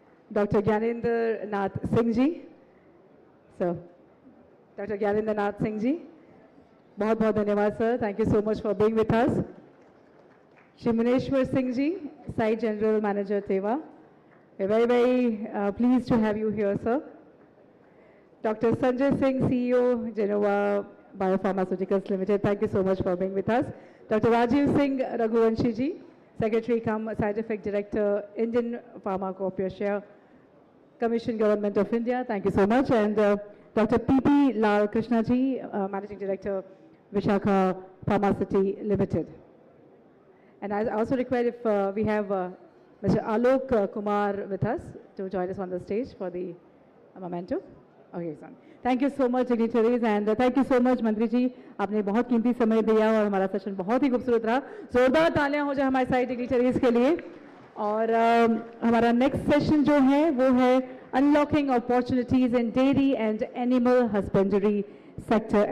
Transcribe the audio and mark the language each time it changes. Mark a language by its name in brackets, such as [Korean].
[English] doctor Gyanendra Nath Singh ji, sir, doctor Gyanendra Nath Singh ji, [Hindi] बहुत बहुत धन्यवाद sir, [English] Thank you so much for being with us. Shri Muneshwar Singh ji, site general manager Teva, very very please to have you here sir. Doctor Sanjay Singh, CEO Gennova biopharmaceuticals limited, thank you so much for being with us. Doctor Rajiv Singh Raghuvanshi ji, Secretary cum Scientific Director, Indian Pharma Corporation Commission, Government of India, thank you so much. And Dr. P.P. Lal Krishna ji, Managing Director, Vishakha Pharmaceuticals Limited. And I also request if we have Mr. Alok Kumar with us to join us on the stage for the memento. Okay, son. Thank you so much [Hindi] dignitaries and thank you so much मंत्री जी, आपने बहुत कीमती समय दिया और हमारा session बहुत ही खूबसूरत रहा। जोरदार तालियां हो जाए हमारे सारे डिग्निटरीज के लिए। और हमारा नेक्स्ट सेशन जो है वो है [English] Unlocking opportunities in dairy and animal husbandry sector.